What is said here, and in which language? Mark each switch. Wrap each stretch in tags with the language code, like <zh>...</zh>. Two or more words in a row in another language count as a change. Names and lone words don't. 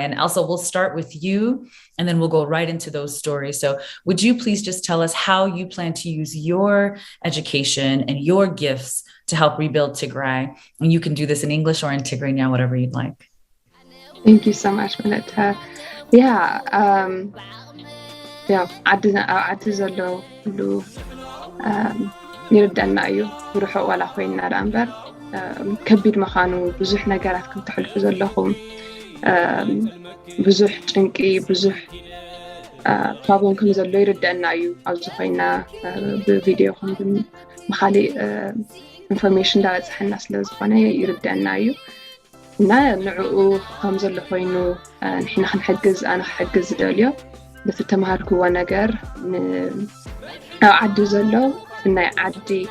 <en>And Elsa, we'll start with you, and then we'll go right into those stories. So would you please just tell us how you plan to use your education and your gifts to help rebuild Tigray? And you can do this in English or in Tigray now, whatever you'd like. Thank you so much, Melita.</en> <ti>ዓዲ ዘሎ ኩሉ ይርዳእና እዩ ብርሑቕ ዋላ ኮይንና ዳ እምበር ከቢድ ምዃኑ ብዙሕ ነገራት ክትሕልፉ ዘለኹም ብዙሕ ጭንቂ ብዙሕ ፕሮብለም ከም ዘሎ ይርዳእና እዩ ኣብዚ ኮይና ብቪድዮ ኹም ብኻሊእ ኢንፎርሜሽን ዳበፅሐና ስለ ዝኾነ ይርዳእና እዩ እና ንዕኡ ከም ዘሎ ኮይኑ ንሕና ክንሕግዝ ኣነ ክሕግዝ ዝደልዮ በቲ ተማሃርክዎ ነገር ኣብ ዓዲ ዘሎ ናይ ዓዲ</ti>